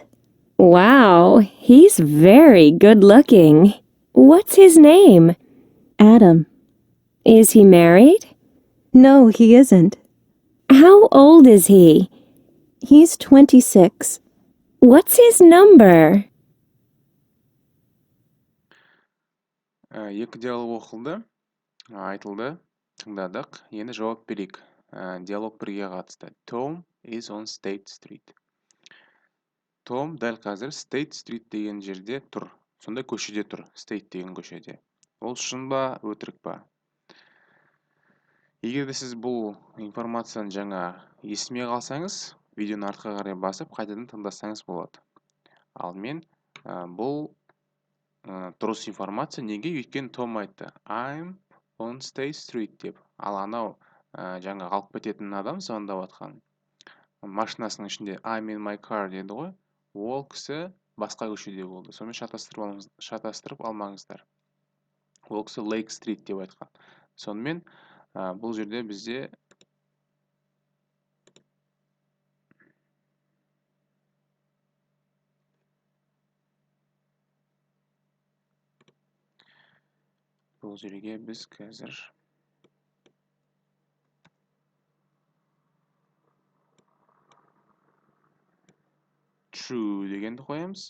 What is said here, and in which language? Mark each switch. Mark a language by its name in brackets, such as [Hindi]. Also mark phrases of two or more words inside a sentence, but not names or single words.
[English] Wow, he's very good looking. What's his name? Adam. Is he married? No, he isn't. How old is he? He's 26. What's his number? [Kazakh] 2 диалог оқылды, айтылды, тыңдадық. Енді жауап берейік. Диалог 1-ге қатысты. [English] Tom is on State Street. [Kazakh] Том дәл қазір State Street деген жерде тұр. Сонда көшеде тұр. State деген көшеде. Ол шын ба, өтірік па? Егер де сіз бұл информацияны жаңа естімей қалсаңыз, видеоны артқа қарай басып, қайтадан тыңдасаңыз болады. Ал мен бұл дұрыс информация неге? Өйткені Том айтты. [English] I'm on State Street деп. [Kazakh] Ал анау жаңа қалып кететін адам звондап атқан. Машинасының ішінде [English] I'm in my car [Kazakh] деді ғой. Ол кісі басқа көшеде болды. Сонымен шатастырып алмаңыздар. Ол кісі Lake Street деп айтқан. Сонымен бұл жерде бізде бұл жерге біз қазір true дегенді қоямыз.